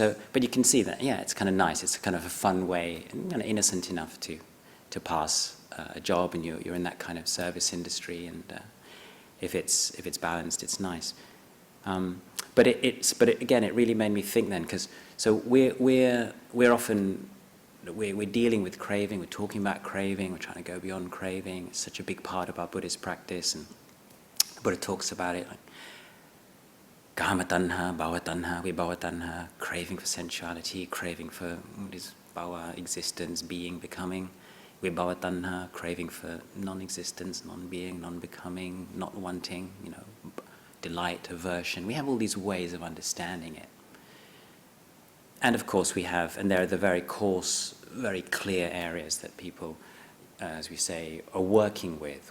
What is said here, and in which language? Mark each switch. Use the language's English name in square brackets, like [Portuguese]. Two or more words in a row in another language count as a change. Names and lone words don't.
[English] So, but you can see that, yeah, it's kind of nice. It's kind of a fun way, and kind of innocent enough to pass a job, and you're in that kind of service industry, and if it's balanced, it's nice. But again, it really made me think then, because so we're often dealing with craving. We're talking about craving. We're trying to go beyond craving. It's such a big part of our Buddhist practice, and the Buddha talks about it like [Pali] kama tanha, bhava tanha, vibhava tanha, [English] craving for sensuality, craving for what is bhava, existence, being, becoming. [Pali] Vibhava tanha, [English] craving for non-existence, non-being, non-becoming, not wanting, you know, delight, aversion. We have all these ways of understanding it. And of course we have, and there are the very coarse, very clear areas that people, as we say, are working with.